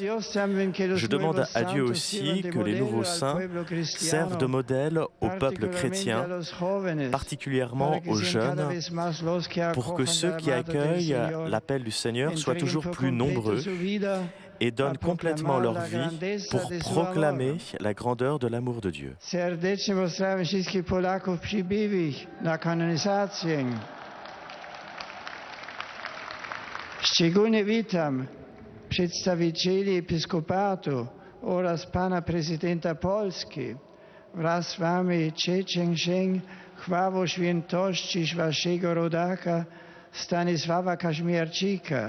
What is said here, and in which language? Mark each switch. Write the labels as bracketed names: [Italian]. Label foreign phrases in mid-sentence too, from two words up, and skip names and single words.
[French] Je demande à Dieu aussi que les nouveaux saints servent de modèle au peuple chrétien, particulièrement aux jeunes, pour que ceux qui accueillent l'appel du Seigneur soient toujours plus nombreux et donnent complètement leur vie pour proclamer la grandeur de l'amour de Dieu. [Polish] Szczególnie witam przedstawicieli Episkopatu oraz pana prezydenta Polski. Wraz z wami Czeczeń chwałą świętości waszego rodaka Stanisława Kazimierczyka.